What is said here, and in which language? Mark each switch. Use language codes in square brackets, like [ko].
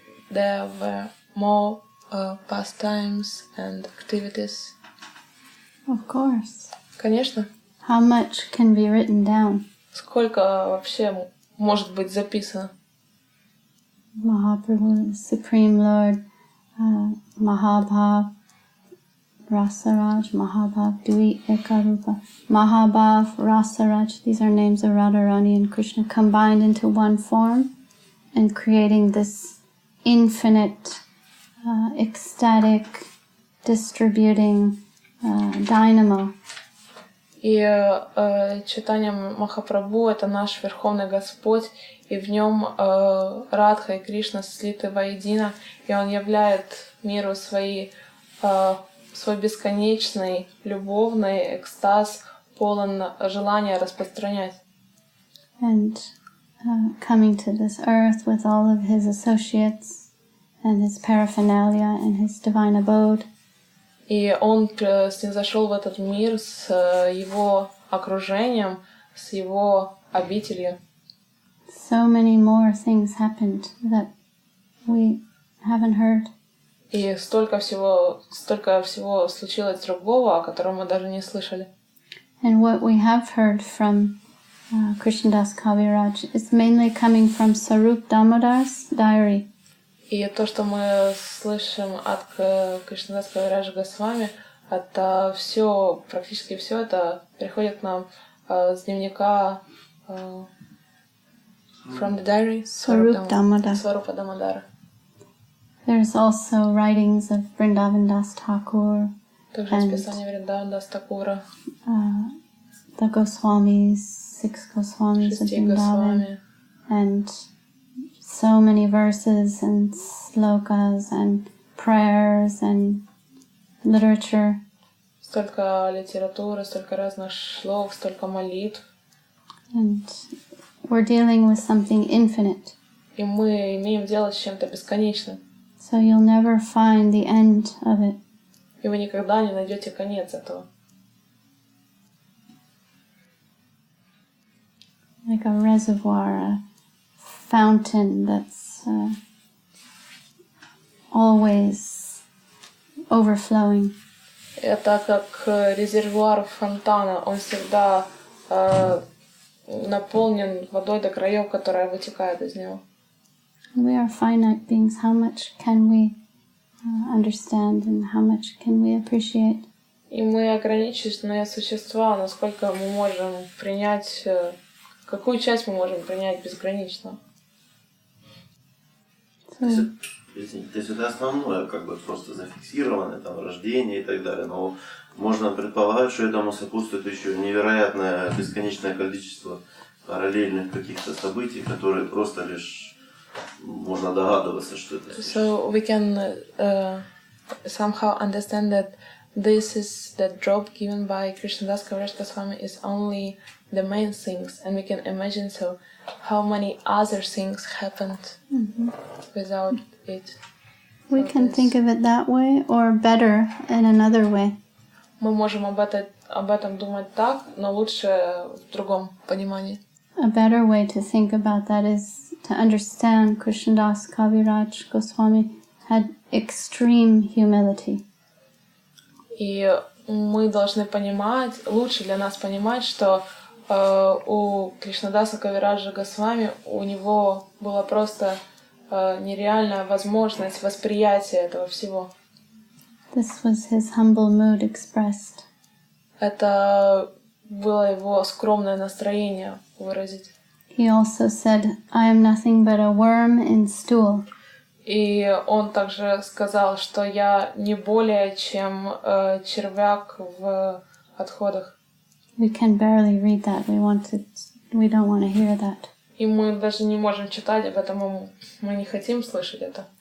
[en] There were more pastimes and activities. Of course. [ru] Конечно. [en] How much can be written down? [ru] Сколько вообще может быть записано? [en] Mahaprabhu, the Supreme Lord, Mahabhav, Rasaraj, Mahabhav, Dui Ekarupa, Mahabhav, Rasaraj, these are names of Radharani and Krishna combined into one form and creating this infinite, ecstatic, distributing dynamo. [ru] И читание Махапрабху — это наш Верховный Господь, и в нем Радха и Кришна слиты воедино, и Он являет миру свой бесконечный, любовный экстаз, полон желания распространять. [en] And coming to this earth with all of his associates and his paraphernalia and his divine abode. [ru] И Он снизошел в этот мир с его окружением, с его обителью. [en] so many more things happened that we haven't heard. [ru] И столько всего случилось другого, о котором мы даже не слышали. [en] And what we have heard from Krishnadas Kaviraj is mainly coming from Sarup Damodar's diary. [ru] И то, что мы слышим от Кришнадаса Кавираджа Госвами, это все, практически все это приходит к нам с дневника [en] from the diary Sarup Damodar. [ru] Сварупа Дамодара. [en] There's also writings of Vrindavan Das Thakur, [ru] Также списание Вриндаван Дас Такура, [en] the Goswamis, 6 Goswamis of [ru] шести [en] Vrindavan, [ru] Госвами, [en] and so many verses and slokas and prayers and literature. [ru] столько литературы, столько разных шлок, столько молитв. [en] And we're dealing with something infinite. [ru] И мы имеем дело с чем-то бесконечным. [en] So you'll never find the end of it. [ru] И вы никогда не найдете конец этого. [en] Like a reservoir, a fountain that's always overflowing. [ru] Это как резервуар фонтана. Он всегда наполнен водой до краев, которая вытекает из него. [en] We are finite beings. How much can we understand and how much can we appreciate? [ru] И мы ограниченные существа, насколько мы можем принять, какую часть мы можем принять безгранично. То есть это основное, как бы просто зафиксированное, там, рождение и так далее. Но можно предполагать, что этому сопутствует еще невероятное бесконечное количество параллельных каких-то событий, которые просто лишь можно догадываться, что это. [en] So we can somehow understand that this is the drop given by Krishnadas Kaviraj Goswami is only the main things, and we can imagine so how many other things happened without it. We can think of it that way or better in another way. [ru] Мы можем об этом думать так, но лучше в другом понимании. [en] A better way to think about that is to understand Krishnadas Kaviraj Goswami had extreme humility. [ru] И мы должны понимать, лучше для нас понимать, что у Кришнадаса Кавираджа Госвами у него была просто нереальная возможность восприятия этого всего. [en] This was his humble mood expressed. [ru] Это было его скромное настроение выразить. [en] He also said, I am nothing but a worm in stool. [ru] И он также сказал, что я не более чем червяк в отходах. [en] We can barely read that. We don't want to hear that. [ru] И мы даже не можем читать об этом, мы не хотим слышать это.